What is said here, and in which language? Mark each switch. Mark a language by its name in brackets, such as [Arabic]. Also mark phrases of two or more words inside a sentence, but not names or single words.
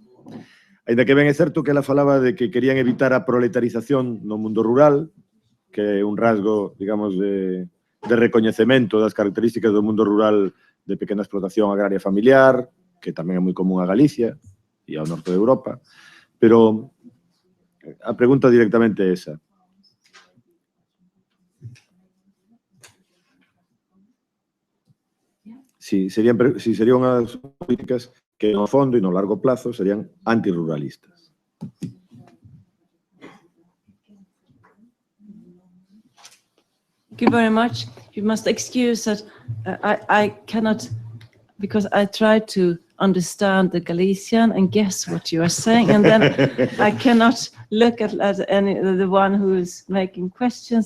[Galician] Ainda que ben é certo que ela falaba de que querían evitar a proletarización no mundo rural, que é un rasgo, digamos, de recoñecemento das características do mundo rural de pequena explotación agraria familiar, que tamén é moi común a Galicia e ao norte de Europa, pero a pregunta directamente é esa. Si serían unhas políticas que no fondo e no largo plazo serían antiruralistas. [English] Thank you very much. You must excuse that I cannot, because I try to understand the Galician and guess what you are saying, and then I cannot look at the one who is making questions.